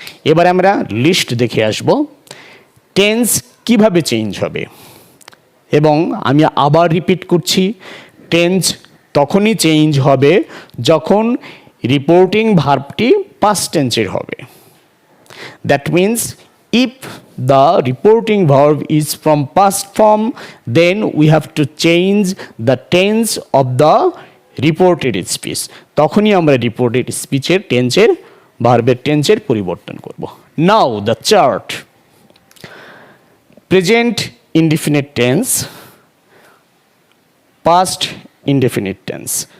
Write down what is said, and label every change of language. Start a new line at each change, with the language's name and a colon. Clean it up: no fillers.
Bangla: এবার আমরা লিস্ট দেখে আসব টেন্স কিভাবে চেঞ্জ হবে, এবং আমি আবার রিপিট করছি, টেন্স তখনই চেঞ্জ হবে যখন রিপোর্টিং ভার্বটি পাস্ট টেন্সের হবে।
English: That means if the reporting verb is from past form, then we have to change the tense of the reported speech.
Bangla: তখনই আমরা রিপোর্টেড স্পিচের টেন্সের ভার্বের টেন্সের পরিবর্তন করব।
English: Now the chart, present indefinite tense, past indefinite tense.